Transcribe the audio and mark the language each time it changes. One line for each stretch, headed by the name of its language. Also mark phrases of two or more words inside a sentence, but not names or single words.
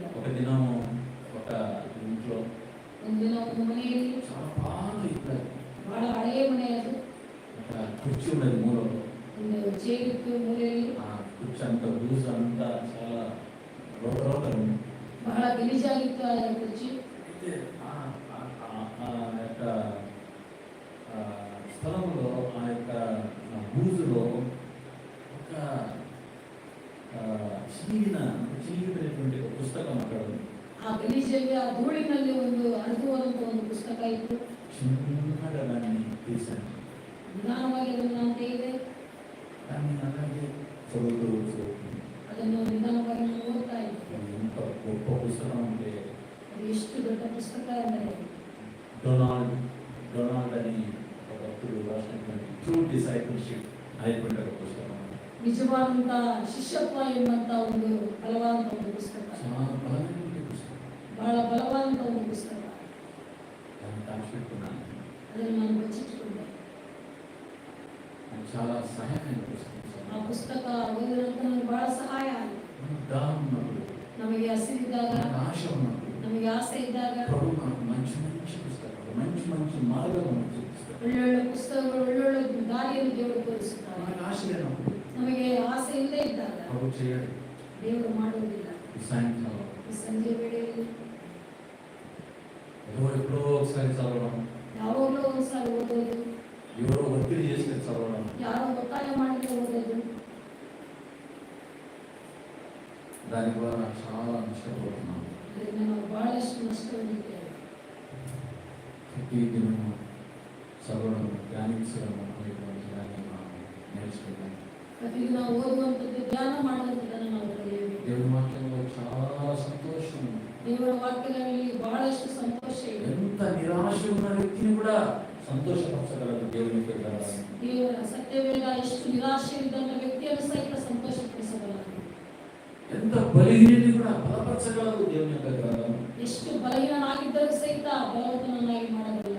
Telugu: ఒక దినం ఒక ఇంట్లో
Kannada: ಒಂದಿನ ಒಂದು ಮನೆಯಲ್ಲಿ
Telugu: చాలా బాగా ఇస్తారు.
Kannada: ಬಹಳ ಹಳೆಯ ಮನೆ ಅದು.
Telugu: ఒక కుర్చీ ఉన్నది మూలలో.
Kannada: ಒಂದು ಚೇರ್ ಇತ್ತು ಮೂಲೆಯಲ್ಲಿ.
Telugu: ఆ కుర్చీ అంతా బూజు అంతా చాలా రోతలు.
Kannada: ಬಹಳ ಗಲೀಜಾಗಿತ್ತು ಆ ಕುರ್ಚಿ.
Telugu: అయితే ఆ యొక్క స్థలంలో ఆ యొక్క బూజులో ఒక చిరిగిపోయినటువంటి ఒక పుస్తకం అక్కడ ఉంది.
Kannada: ಆ ಗಲೀಜಲ್ಲಿ ಆ ಧೂಳಿನಲ್ಲಿ ಒಂದು ಅನುಭವದಂತ ಒಂದು ಪುಸ್ತಕ ಇತ್ತು.
Telugu: చిన్నగా దాన్ని తీశాను.
Kannada: ನಿಧಾನವಾಗಿ ಅದನ್ನು ನಾನು ತೆಗೆದೆ.
Telugu: దాన్ని అలాగే చదువుతూ
Kannada: ಅದನ್ನು ನಿಧಾನವಾಗಿ ನಾನು ಓದ್ತಾ ಇದ್ದೆ.
Telugu: ఎంత గొప్ప పుస్తకం అంటే
Kannada: ಅದು ಎಷ್ಟು ದೊಡ್ಡ ಪುಸ್ತಕ ಅಂದರೆ
Telugu: డొనాల్డ్ అని ఒక భక్తుడు రాసినటువంటి ట్రూ డిసైపుల్షిప్ అనేటువంటి ఒక పుస్తకం.
Kannada: ನಿಜವಾದಂತ ಶಿಷ್ಯತ್ವ ಎಂಬಂತ ಒಂದು ಬಲವಾದಂತ ಒಂದು ಪುಸ್ತಕ.
Telugu: చాలా బలమైనటువంటి పుస్తకం.
Kannada: ಬಹಳ ಬಲವಾದಂತ ಒಂದು ಪುಸ್ತಕ.
Telugu: దాన్ని దాచిపెట్టుకున్నాను.
Kannada: ಅದನ್ನು ನಾನು ಬಚ್ಚಿಟ್ಟುಕೊಂಡೆ.
Telugu: నాకు చాలా సహాయమైన పుస్తకం.
Kannada: ಆ ಪುಸ್ತಕ ಓದಿದ ನಂತರ ನನಗೆ ಬಹಳ ಸಹಾಯ ಆಯಿತು.
Telugu: దాహం ఉన్నప్పుడు,
Kannada: ನಮಗೆ ಹಸಿರಿದ್ದಾಗ,
Telugu: నాకు ఆశ ఉన్నప్పుడు
Kannada: ನಮಗೆ ಆಸೆ ಇದ್ದಾಗ
Telugu: ప్రభు నాకు మంచి పుస్తకాలు, మంచి మార్గం మనకు చూపిస్తాడు.
Kannada: ಒಳ್ಳೊಳ್ಳೆ ಪುಸ್ತಕಗಳು, ಒಳ್ಳೊಳ್ಳೆ ದಾರಿಯನ್ನು ದೇವರು ತೋರಿಸುತ್ತಾರೆ.
Telugu: మనకు ఆశ లేనప్పుడు
Kannada: ನಮಗೆ ಆಸೆ ಇಲ್ಲದೆ ಇದ್ದಾಗ
Telugu: ప్రభు చేయడు.
Kannada: ದೇವರು ಮಾಡುವುದಿಲ್ಲ.
Telugu: ఈ సాయంకాలం
Kannada: ಈ ಸಂಜೆ ವೇಳೆಯಲ್ಲಿ
Telugu: ఎప్పుడో ఒకసారి చదవడం,
Kannada: ಯಾವಾಗಲೂ ಒಂದ್ಸಾರಿ ಓದೋದು,
Telugu: ఎవరో ఒత్తిడి చేస్తే చదవడం,
Kannada: ಯಾರೋ ಒತ್ತಾಯ ಮಾಡಿದ್ರೆ ಓದೋದು,
Telugu: దాని ద్వారా చాలా నష్టపోతున్నాం.
Kannada: ಇದರಿಂದ ನಾವು ಬಹಳಷ್ಟು ನಷ್ಟ ಹೊಂದಿದ್ದೇವೆ.
Telugu: ప్రతి దినము చదవడం, ధ్యానించడం అనేటువంటి దాన్ని మనం నేర్చుకున్నాం.
Kannada: ಪ್ರತಿದಿನ ಓದುವಂಥದ್ದು, ಧ್ಯಾನ ಮಾಡುವಂಥದ್ದನ್ನು ನಾವು ಕಲಿಯಬೇಕು.
Telugu: దేవుని వాక్యంలో చాలా సంతోషం.
Kannada: ದೇವರ ವಾಕ್ಯದಲ್ಲಿ ಬಹಳಷ್ಟು ಸಂತೋಷ ಇದೆ.
Telugu: ఎంత నిరాశ ఉన్న వ్యక్తిని కూడా సంతోషపరచగలరు దేవుని పిల్లలు.
Kannada: ದೇವರ ಸತ್ಯವೇದ ಎಷ್ಟು ನಿರಾಶೆ ಇದ್ದಂಥ ವ್ಯಕ್ತಿಯನ್ನು ಸಹಿತ ಸಂತೋಷಪಡಿಸಬಲ್ಲದು.
Telugu: ఎంత బలహీనుని కూడా బలపరచగలరు దేవుని యొక్క గ్రంథం.
Kannada: ಎಷ್ಟು ಬಲಹೀನನಾಗಿದ್ದರೂ ಸಹಿತ ಬಲವಂತನನ್ನಾಗಿ ಮಾಡಬಲ್ಲದು.